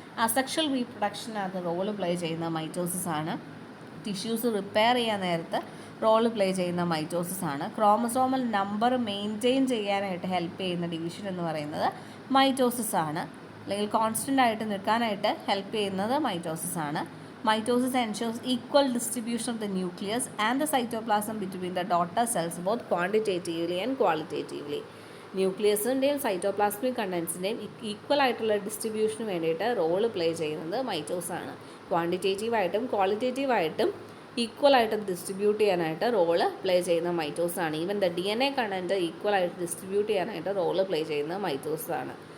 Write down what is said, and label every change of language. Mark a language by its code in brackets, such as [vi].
[ml] Asexual റീപ്രൊഡക്ഷനകത്ത് role play ചെയ്യുന്ന mitosis ആണ്. Tissues repair ചെയ്യാൻ നേരത്ത് റോള് പ്ലേ ചെയ്യുന്ന മൈറ്റോസിസ് ആണ്. ക്രോമസോമൽ നമ്പർ മെയിൻറ്റെയിൻ ചെയ്യാനായിട്ട് ഹെൽപ്പ് ചെയ്യുന്ന ഡിവിഷൻ എന്ന് പറയുന്നത് മൈറ്റോസിസ് ആണ്, അല്ലെങ്കിൽ കോൺസ്റ്റൻ്റ് ആയിട്ട് നിൽക്കാനായിട്ട് ഹെൽപ്പ് ചെയ്യുന്നത് മൈറ്റോസിസ് ആണ്. [en] Mitosis ensures equal distribution of the nucleus and the cytoplasm between the daughter cells both quantitatively and qualitatively. [ml] ന്യൂക്ലിയസിൻ്റെയും cytoplasmic കണ്ടൻസിൻ്റെയും equal ആയിട്ടുള്ള ഡിസ്ട്രിബ്യൂഷന് വേണ്ടിയിട്ട് റോള് പ്ലേ ചെയ്യുന്നത് മൈറ്റോസാണ്. ക്വാണ്ടിറ്റേറ്റീവായിട്ടും ക്വാളിറ്റേറ്റീവായിട്ടും ഈക്വലായിട്ട് ഡിസ്ട്രിബ്യൂട്ട് ചെയ്യാനായിട്ട് റോള് പ്ലേ ചെയ്യുന്ന മൈറ്റോസാണ്. Even the DNA content ഈക്വലായിട്ട് distribute ചെയ്യാനായിട്ട് role play ചെയ്യുന്ന മൈറ്റോസാണ്.